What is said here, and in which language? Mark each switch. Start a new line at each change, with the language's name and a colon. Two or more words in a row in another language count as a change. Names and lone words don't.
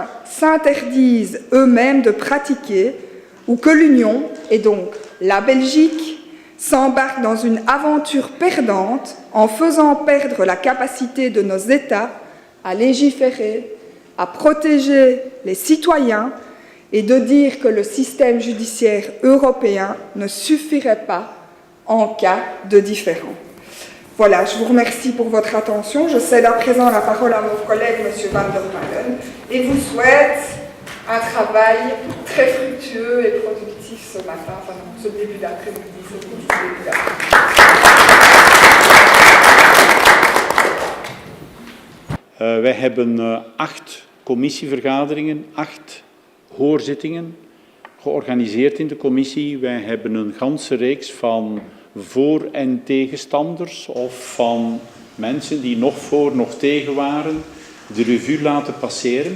French: s'interdisent eux-mêmes de pratiquer, ou que l'Union, et donc la Belgique, s'embarque dans une aventure perdante en faisant perdre la capacité de nos États à légiférer, à protéger les citoyens et de dire que le système judiciaire européen ne suffirait pas en cas de différend. Voilà, je vous remercie pour votre attention. Je cède à présent la parole à mon collègue, M. Van der Malen, et vous souhaite un travail très fructueux et productif ce matin, enfin non, ce début d'après-midi, ce début d'après-midi.
Dutch: Wij hebben 8 commissievergaderingen, 8 hoorzittingen georganiseerd in de commissie. Wij hebben een ganse reeks van voor- en tegenstanders of van mensen die nog voor, nog tegen waren, de revue laten passeren.